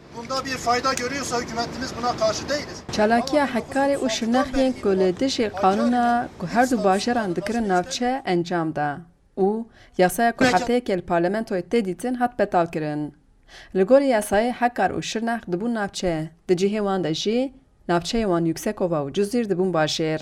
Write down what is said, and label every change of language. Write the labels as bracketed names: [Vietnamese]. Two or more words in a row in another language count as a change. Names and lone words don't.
[Turkish] bunda bir fayda görüyorsa hükümetimiz buna karşı değiliz. [Kurdish] Çalakiya hekkarê û şirnexiyên ku li dijî qanûna ku her du bajaran dikirin navçe encam da û yasaya ku hefteyekê li parlamentoyê tê dîtin hat betalkirin. Li gorî yasayê hekkar û şirnex dibûn navçe, di cihê wan de jî navçeyê wan Yüksekova û Cizîr dibûn bajêr.